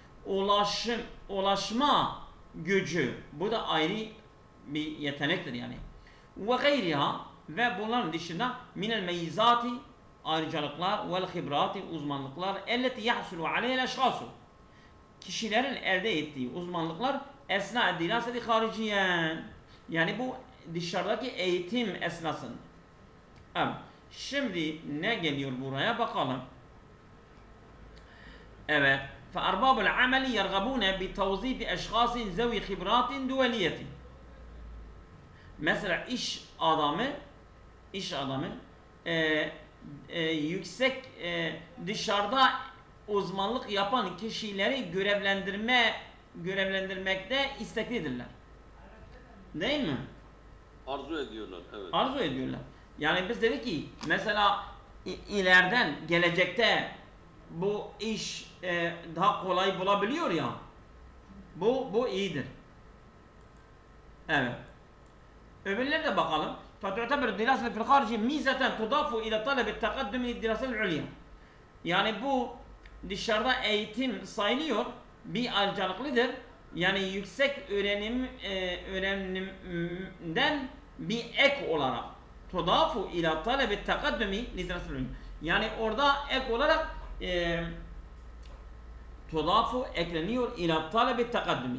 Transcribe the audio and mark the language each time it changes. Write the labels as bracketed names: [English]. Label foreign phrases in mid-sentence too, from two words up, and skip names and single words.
[Turkish] ulaşma gücü bu da ayrı bir yetenektir yani [Arabic] وغيرها [Turkish] ve bunların dışında [Arabic] من المميزات [Turkish] ayrıcalıklar [Arabic] والخبرات [Turkish] uzmanlıklar [Arabic] التي يحصل عليها الأشخاص [Turkish] kişilerin elde ettiği uzmanlıklar [Arabic] أثناء دراسة خارجيا [Turkish] yani bu dışarıdaki eğitim esnasında. Evet. Şimdi ne geliyor buraya bakalım. Evet. [Arabic] فأرباب العمل يرغبون بتوظيف أشخاص ذوي خبرات دولية. [Turkish] Mesela iş adamı yüksek dışarıda uzmanlık yapan kişileri görevlendirmekte isteklidirler. Değil mi? Arzu ediyorlar, evet. Arzu ediyorlar. Yani biz dedik ki mesela ileriden gelecekte bu iş daha kolay bulabiliyor ya. Bu iyidir. Evet. Öbürlerine de bakalım. [Arabic] فَتُعْتَبِرُ الدِّرَاسَةُ فِي الْخَارِجِ مِيزَةً تُضَافُ إِلَى طَلَبِ التَّقَدُّمِ الدِّرَاسَةِ الْعُلْيَا. [Turkish] Yani bu dışarıda eğitim sayılıyor. Bir ayrıcalıklıdır. Yani yüksek öğrenimden bir ek olarak [Arabic] تضاف إلى طلب التقدم [Turkish] literatürün. Yani orada ek olarak tudafu ekleniyor [Arabic] إلى طلب التقدم.